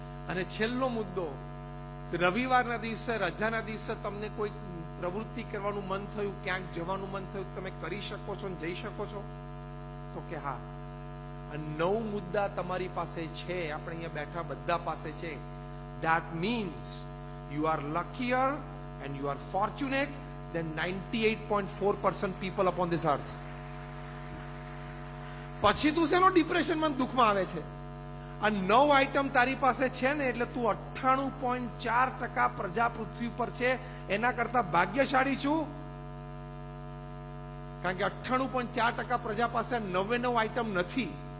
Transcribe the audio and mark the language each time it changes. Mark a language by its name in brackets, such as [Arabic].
[Gujarati] અને છેલ્લો મુદ્દો, રવિવારના દિવસે, રજાના દિવસે તમને કોઈ પ્રવૃત્તિ કરવાનું મન થયું, ક્યાંક જવાનું મન થયું, તમે કરી શકો છો, જઈ શકો છો તો કે હા. અને 9 મુદ્દા તમારી પાસે છે, આપણે અહીંયા બેઠા બધા પાસે છે. [English] That means you are luckier and you are fortunate than 98.4% people upon this earth. [Gujarati] પછી તું શેનો ડિપ્રેશનમાં દુઃખમાં આવે છે? આ 9 આઈટમ તારી પાસે છે ને એટલે તું 98.4% પ્રજા પૃથ્વી પર છે એના કરતા ભાગ્યશાળી છું. કારણ કે 98.4% પ્રજા પાસે 99 આઈટમ નથી.